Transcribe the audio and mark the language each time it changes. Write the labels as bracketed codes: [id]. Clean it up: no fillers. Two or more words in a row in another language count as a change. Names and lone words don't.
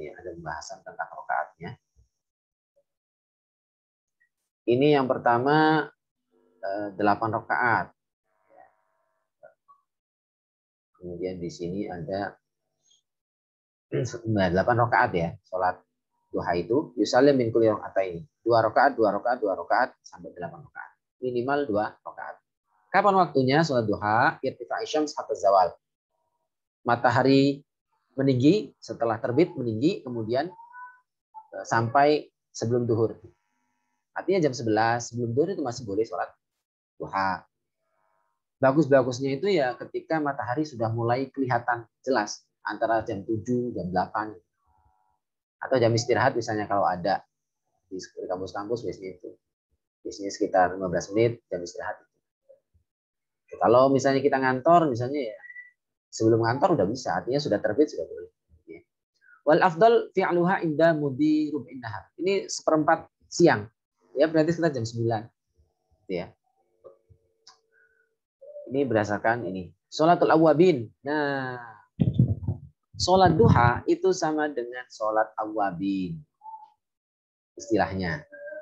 [id] Ini ada pembahasan tentang rakaatnya. Ini yang pertama 8 rakaat. Kemudian di sini ada 8 rakaat ya, sholat duha itu [ar] يسلم من كل ركعتين. [id] 2 rakaat, 2 rakaat, 2 rakaat sampai 8 rakaat. Minimal 2 rakaat. Kapan waktunya sholat duha? [ar] ارتفاع الشمس حتى الزوال. [id] Matahari meninggi, setelah terbit meninggi, kemudian sampai sebelum duhur. Artinya jam 11 sebelum duhur itu masih boleh sholat duha. Bagus-bagusnya itu ya ketika matahari sudah mulai kelihatan jelas, antara jam 7, jam 8. Atau jam istirahat misalnya kalau ada di kampus-kampus biasanya itu. Biasanya sekitar 15 menit jam istirahat. Kalau misalnya kita ngantor, misalnya ya sebelum ngantor udah bisa, artinya sudah terbit sudah boleh. [ar] والأفضل فعلها عند مضي ربع النهار. [id] Ini 1/4 siang. Ya berarti sekitar jam 9. Ya. Ini berdasarkan ini. [ar] صلاة الأوابين. [id] Nah, sholat duha itu sama dengan sholat awwabin. Istilahnya.